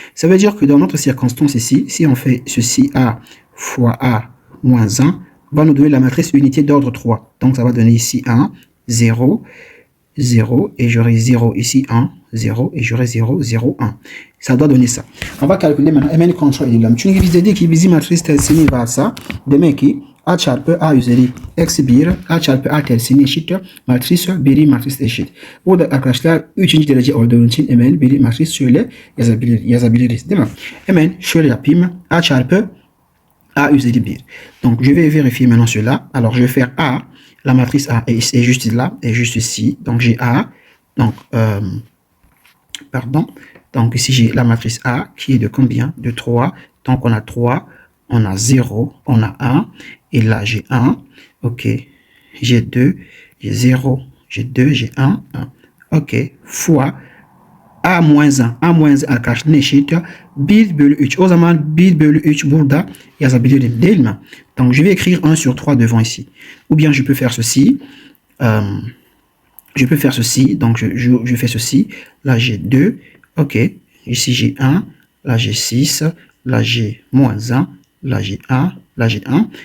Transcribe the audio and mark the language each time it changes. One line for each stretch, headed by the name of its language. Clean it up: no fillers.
French: Ça veut dire que dans notre circonstance ici, si on fait ceci A fois A moins 1, va nous donner la matrice unité d'ordre 3. Donc ça va donner ici 1, 0, 0, et j'aurai 0 ici 1, 0, et j'aurai 0, 0, 1. Ça doit donner ça. On va calculer maintenant
Turkish: hemen kontrol edelim. Çünkü biz dedik ki bizim matris tersini varsa demek ki A çarpı A üzeri eksi 1, A çarpı A tersini eşittir. Matris biri matris eşit. Burada arkadaşlar 3. derece olduğu için hemen biri matris şöyle yazabiliriz değil mi? Hemen şöyle yapayım. A çarpı A üzeri 1.
French: Donc je vais vérifier maintenant cela. Alors je vais faire A. La matrice A est juste là, est juste ici. Donc j'ai A. Donc, pardon. Donc ici j'ai la matrice A qui est de combien? De 3. Donc on a 3, on a 0, on a 1. Et là, j'ai 1, OK, j'ai 2, j'ai 0, j'ai 2, j'ai 1, 1, OK, fois A moins 1, A moins 1
Turkish: arkadaşlar ne eşittir? 1 bölü 3. O zaman 1 bölü 3 burada yazabilirim değil mi?
French: Donc, je vais écrire 1 sur 3 devant ici. Ou bien, je peux faire ceci. Donc je fais ceci. Là, j'ai 2, OK, ici, j'ai 1, là, j'ai 6, là, j'ai moins 1, là, j'ai 1, là, j'ai 1.